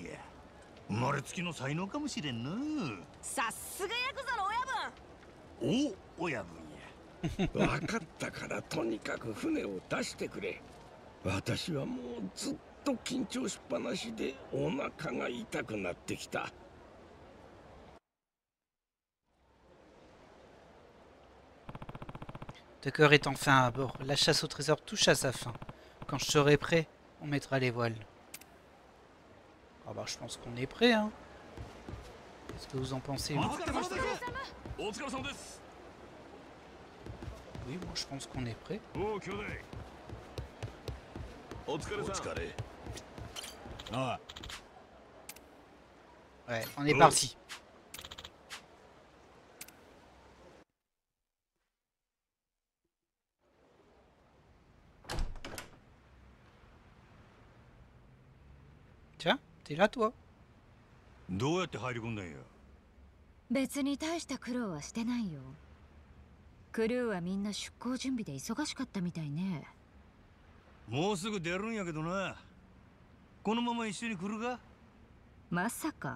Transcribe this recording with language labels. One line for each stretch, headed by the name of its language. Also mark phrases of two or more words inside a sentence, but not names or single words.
Japanese: 生まれつきの才能かもしれんな。さすがヤクザの親分。お、親分や。分かったからとにかく船を出してくれ。私はもうずっと緊張しっぱなしでお腹が痛くなってきた。
French: Tucker est enfin à bord. La chasse au trésor touche à sa fin. Quand je serai prêt, on mettra les voiles. Ah bah je pense qu'on est prêt hein. Qu'est-ce que vous en pensez vous? Oui, moi je pense qu'on est prêt.
Japanese: お疲れさん。ああ、
French: Ouais, on est parti. Tiens, t'es là toi?
Japanese: どうやって入り込んだんや。別に大した苦労はしてないよ。クルーはみんな出航準備で忙しかったみたいね。もうすぐ出るんやけどな。このまま一緒に来るか？まさか。